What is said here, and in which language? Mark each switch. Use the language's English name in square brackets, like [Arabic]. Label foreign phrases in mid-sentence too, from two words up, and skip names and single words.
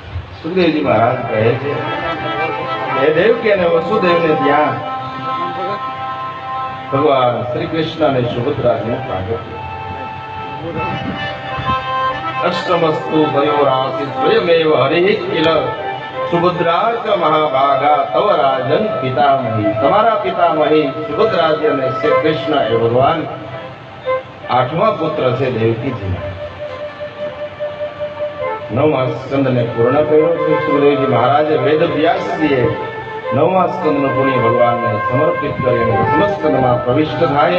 [Gujarati] સુખદેવજી મહારાજ કહે છે કે દેવકી અને વસુદેવને ત્યાં ભગવાન શ્રી કૃષ્ણ અને સુભદ્રાજીનું પ્રાગટ્ય. [Sanskrit] अष्टमस्तु तयोरासीत् स्वयमेव हरिः किल सुभद्रा च महाभागा तव राजन पितामही, [Gujarati] તમારા પિતામહી સુભદ્રાજી અને શ્રી કૃષ્ણ એ ભગવાન આઠમા પુત્ર છે દેવકીજી. નવમા સ્કંદને પૂર્ણ કર્યો છે. સુખદેવજી મહારાજે વેદ વ્યાસજીએ નવમા સ્કંદનું પુણ્ય ભગવાનને સમર્પિત કરી અને દસમા સ્કંદમાં પ્રવિષ્ટ થાય.